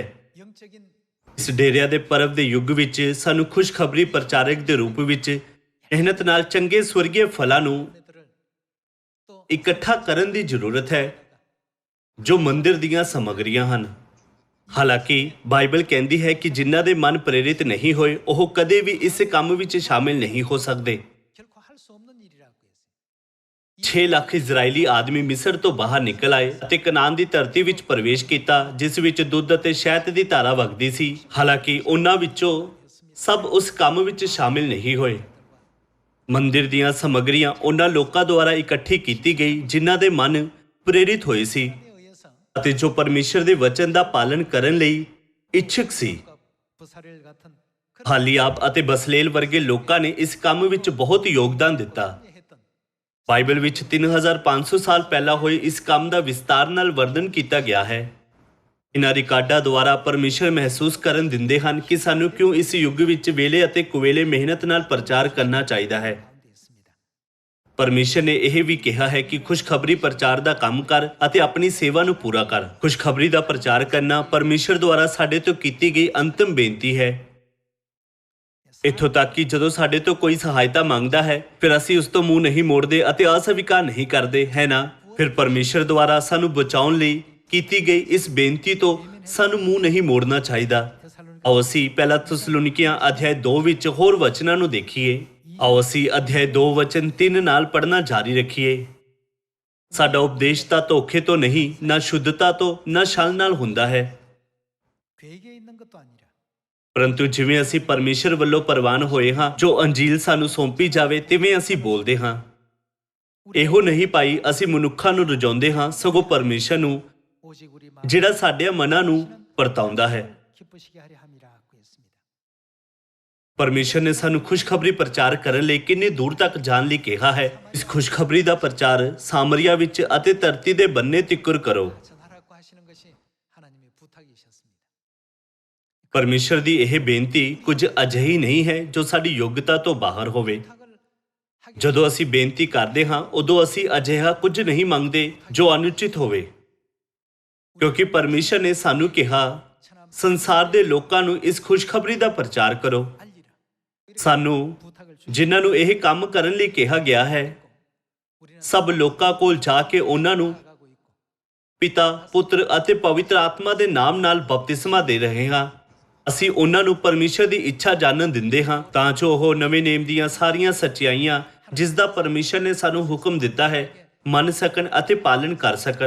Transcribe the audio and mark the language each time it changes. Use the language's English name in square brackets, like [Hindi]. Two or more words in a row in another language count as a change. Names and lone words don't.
[Punjabi] ਇਸ ਡੇਰਿਆਂ ਦੇ ਪਰਵ ਦੇ ਯੁੱਗ ਵਿੱਚ ਸਾਨੂੰ ਖੁਸ਼ਖਬਰੀ ਪ੍ਰਚਾਰਕ ਦੇ ਰੂਪ ਵਿੱਚ ਮਿਹਨਤ ਨਾਲ ਚੰਗੇ ਸਵਰਗੀ ਫਲਾਂ ਨੂੰ ਇਕੱਠਾ ਕਰਨ ਦੀ ਜ਼ਰੂਰਤ ਹੈ। ਜੋ ਮੰਦਿਰ ਦੀਆਂ ਸਮੱਗਰੀਆਂ ਹਨ। ਹਾਲਾਂਕਿ ਬਾਈਬਲ ਕਹਿੰਦੀ ਹੈ ਕਿ ਜਿਨ੍ਹਾਂ ਦੇ ਮਨ ਪ੍ਰੇਰਿਤ ਨਹੀਂ ਹੋਏ ਉਹ ਕਦੇ ਵੀ ਇਸ ਕੰਮ ਵਿੱਚ ਸ਼ਾਮਿਲ ਨਹੀਂ ਹੋ ਸਕਦੇ। [Korean] 결코 할 수 없는 일이라고 했어요. [Punjabi] 6 ਲੱਖ ਇਜ਼ਰਾਈਲੀ ਆਦਮੀ ਮਿਸਰ ਤੋਂ ਬਾਹਰ ਨਿਕਲ ਆਏ ਅਤੇ ਕਨਾਨ ਦੀ ਧਰਤੀ ਵਿੱਚ ਪ੍ਰਵੇਸ਼ ਕੀਤਾ, ਜਿਸ ਵਿੱਚ ਦੁੱਧ ਅਤੇ ਸ਼ਹਿਦ ਦੀ ਧਾਰਾ ਵਗਦੀ ਸੀ। ਹਾਲਾਂਕਿ ਉਹਨਾਂ ਵਿੱਚੋਂ ਸਭ ਉਸ ਕੰਮ ਵਿੱਚ ਸ਼ਾਮਿਲ ਨਹੀਂ ਹੋਏ। ਮੰਦਿਰ ਦੀਆਂ ਸਮੱਗਰੀਆਂ ਉਹਨਾਂ ਲੋਕਾਂ ਦੁਆਰਾ ਇਕੱਠੀ ਕੀਤੀ ਗਈ ਜਿਨ੍ਹਾਂ ਦੇ ਮਨ ਪ੍ਰੇਰਿਤ ਹੋਏ ਸੀ [Korean] 에 의해서 [Punjabi] ਅਤੇ ਜੋ ਪਰਮੇਸ਼ਰ ਦੇ ਵਚਨ ਦਾ ਪਾਲਨ ਕਰਨ ਲਈ ਇੱਛੁਕ ਸੀ। [Korean] 부사렐 같은 [Punjabi] ਹਾਲੀਆਬ ਅਤੇ ਬਸਲੇਲ ਵਰਗੇ ਲੋਕਾਂ ਨੇ ਇਸ ਕੰਮ ਵਿੱਚ ਬਹੁਤ ਯੋਗਦਾਨ ਦਿੱਤਾ। [Korean] 했던 [Punjabi] ਬਾਈਬਲ ਵਿੱਚ 3500 ਸਾਲ ਪਹਿਲਾਂ ਹੋਏ ਇਸ ਕੰਮ ਦਾ ਵਿਸਤਾਰ ਨਾਲ ਵਰਣਨ ਕੀਤਾ ਗਿਆ ਹੈ। ਇਹਨਾਂ ਰਿਕਾਰਡਾਂ ਦੁਆਰਾ ਪਰਮੇਸ਼ਰ ਮਹਿਸੂਸ ਕਰਨ ਦਿੰਦੇ ਹਨ ਕਿ ਸਾਨੂੰ ਕਿਉਂ ਇਸ ਯੁੱਗ ਵਿੱਚ ਵੇਲੇ ਅਤੇ ਕੁਵੇਲੇ ਮਿਹਨਤ ਨਾਲ ਪ੍ਰਚਾਰ ਕਰਨਾ ਚਾਹੀਦਾ ਹੈ। [Korean] 가운데 있습니다. [Punjabi] ਪਰਮੇਸ਼ਰ ਨੇ ਇਹ ਵੀ ਕਿਹਾ ਹੈ ਕਿ ਖੁਸ਼ਖਬਰੀ ਪ੍ਰਚਾਰ ਦਾ ਕੰਮ ਕਰ ਅਤੇ ਆਪਣੀ ਸੇਵਾ ਨੂੰ ਪੂਰਾ ਕਰ। ਖੁਸ਼ਖਬਰੀ ਦਾ ਪ੍ਰਚਾਰ ਕਰਨਾ ਪਰਮੇਸ਼ਰ ਦੁਆਰਾ ਸਾਡੇ ਤੋਂ ਕੀਤੀ ਗਈ ਅੰਤਿਮ ਬੇਨਤੀ ਹੈ। ਇੱਥੋਂ ਤੱਕ ਕਿ ਜਦੋਂ ਸਾਡੇ ਤੋਂ ਕੋਈ ਸਹਾਇਤਾ ਮੰਗਦਾ ਹੈ ਫਿਰ ਅਸੀਂ ਉਸ ਤੋਂ ਮੂੰਹ ਨਹੀਂ ਮੋੜਦੇ ਅਤੇ ਅਸਵੀਕਾਰ ਨਹੀਂ ਕਰਦੇ, ਹੈ ਨਾ? ਫਿਰ ਪਰਮੇਸ਼ਰ ਦੁਆਰਾ ਸਾਨੂੰ ਬਚਾਉਣ ਲਈ ਕੀਤੀ ਗਈ ਇਸ ਬੇਨਤੀ ਤੋਂ ਸਾਨੂੰ ਮੂੰਹ ਨਹੀਂ ਮੋੜਨਾ ਚਾਹੀਦਾ। ਆਓ ਅਸੀਂ ਪਹਿਲਾ ਥੈਸਲੋਨੀਕੀਆਂ ਅਧਿਆਇ 2 ਵਿੱਚ ਹੋਰ ਵਚਨਾਂ ਨੂੰ ਦੇਖੀਏ। ਆਓ ਅਸੀਂ ਅਧਿਆਇ 2 ਵਚਨ 3 ਨਾਲ ਪੜ੍ਹਨਾ ਜਾਰੀ ਰੱਖੀਏ। ਸਾਡਾ ਉਪਦੇਸ਼ ਤਾਂ ਧੋਖੇ ਤੋਂ ਨਹੀਂ, ਨਾ ਸ਼ੁੱਧਤਾ ਤੋਂ, ਨਾ ਛਲ ਨਾਲ ਹੁੰਦਾ ਹੈ, [Korean] 괴기에 있는 것도 아니라 [Punjabi] ਪਰੰਤੂ ਜਿਵੇਂ ਅਸੀਂ ਪਰਮੇਸ਼ਰ ਵੱਲੋਂ ਪ੍ਰਵਾਨ ਹੋਏ ਹਾਂ, ਜੋ ਅੰਜੀਲ ਸਾਨੂੰ ਸੌਂਪੀ ਜਾਵੇ ਤਿਵੇਂ ਅਸੀਂ ਬੋਲਦੇ ਹਾਂ। ਇਹੋ ਨਹੀਂ ਭਾਈ ਅਸੀਂ ਮਨੁੱਖਾਂ ਨੂੰ ਰਜਾਉਂਦੇ ਹਾਂ, ਸਗੋਂ ਪਰਮੇਸ਼ਰ ਨੂੰ [Korean] 오직 우리 [Punjabi] ਜਿਹੜਾ ਸਾਡੇ ਮਨਾਂ ਨੂੰ ਪਰਤਾਉਂਦਾ ਹੈ। [Korean] 기쁘시게 하려 함이라고 했습니다. [Punjabi] ਪਰਮੇਸ਼ਰ ਨੇ ਸਾਨੂੰ ਖੁਸ਼ਖਬਰੀ ਪ੍ਰਚਾਰ ਕਰਨ ਲਈ ਕਿੰਨੀ ਦੂਰ ਤੱਕ ਜਾਣ ਲਈ ਕਿਹਾ ਹੈ। ਇਸ ਖੁਸ਼ਖਬਰੀ ਦਾ ਪ੍ਰਚਾਰ ਸਾਮਰੀਆ ਵਿੱਚ ਅਤੇ ਧਰਤੀ ਦੇ ਬੰਨੇ ਤਿੱਕਰ ਕਰੋ। [Korean] 전하라고 하시는 것이 하나님의 부탁이셨습니다. [Punjabi] ਪਰਮੇਸ਼ਰ ਦੀ ਇਹ ਬੇਨਤੀ ਕੁਝ ਅਜਿਹੀ ਨਹੀਂ ਹੈ ਜੋ ਸਾਡੀ ਯੋਗਤਾ ਤੋਂ ਬਾਹਰ ਹੋਵੇ। [Korean] 부탁을 하기 [Punjabi] ਜਦੋਂ ਅਸੀਂ ਬੇਨਤੀ ਕਰਦੇ ਹਾਂ ਉਦੋਂ ਅਸੀਂ ਅਜਿਹਾ ਕੁਝ ਨਹੀਂ ਮੰਗਦੇ ਜੋ ਅਨੁਚਿਤ ਹੋਵੇ, ਕਿਉਂਕਿ ਪਰਮੇਸ਼ਰ ਨੇ ਸਾਨੂੰ ਕਿਹਾ ਸੰਸਾਰ ਦੇ ਲੋਕਾਂ ਨੂੰ ਇਸ ਖੁਸ਼ਖਬਰੀ ਦਾ ਪ੍ਰਚਾਰ ਕਰੋ। [Korean] 알리라. [Punjabi] ਸਾਨੂੰ [Korean] 부탁을 주시 [Punjabi] ਜਿਨ੍ਹਾਂ ਨੂੰ ਇਹ ਕੰਮ ਕਰਨ ਲਈ ਕਿਹਾ ਗਿਆ ਹੈ [Korean] 우리는 [Punjabi] ਸਭ ਲੋਕਾਂ ਕੋਲ ਜਾ ਕੇ ਉਹਨਾਂ ਨੂੰ [Korean] 나가고 있고 [Punjabi] ਪਿਤਾ, ਪੁੱਤਰ ਅਤੇ ਪਵਿੱਤਰ ਆਤਮਾ ਦੇ ਨਾਮ ਨਾਲ ਬਪਤਿਸਮਾ ਦੇ ਰਹੇ ਹਾਂ। ਅਸੀਂ ਉਹਨਾਂ ਨੂੰ ਪਰਮੇਸ਼ਰ ਦੀ ਇੱਛਾ ਜਾਣਨ ਦਿੰਦੇ ਹਾਂ ਤਾਂ ਜੋ ਉਹ ਨਵੇਂ ਨੇਮ ਦੀਆਂ ਸਾਰੀਆਂ ਸੱਚਾਈਆਂ ਜਿਸ ਦਾ ਪਰਮੇਸ਼ਰ ਨੇ ਸਾਨੂੰ ਹੁਕਮ ਦਿੱਤਾ ਹੈ ਮੰਨ ਸਕਣ ਅਤੇ ਪਾਲਨ ਕਰ ਸਕਣ।